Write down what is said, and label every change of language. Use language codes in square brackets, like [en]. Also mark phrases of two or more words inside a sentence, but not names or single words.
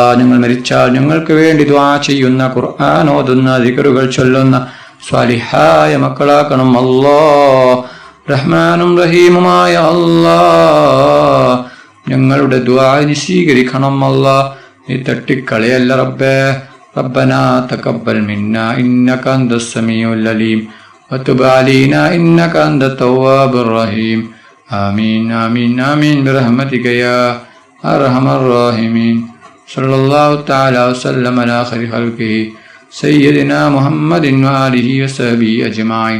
[ml] ഞങ്ങൾ മരിച്ചാൽ ഞങ്ങൾക്ക് വേണ്ടി ദുആ ചെയ്യുന്ന, ഖുർആൻ ഓതുന്ന, ദിക്റുകൾ ചൊല്ലുന്ന സ്വാലിഹായ മക്കളാക്കണം അല്ലാ. റഹ്മാനും റഹീമുമായ അല്ലാ, ഞങ്ങളുടെ ദുആ നീ സ്വീകരിക്കണം അല്ലാ. നീ തട്ടിക്കളയല്ല റബ്ബേ. [ar] ربنا تقبل منا إنك أنت السميع العليم وتب علينا إنك أنت التواب الرحيم. آمين آمين آمين برحمتك يا أرحم الراحمين. صلى الله تعالى وسلم على خير خلقه سيدنا محمد وآله وصحبه أجمعين.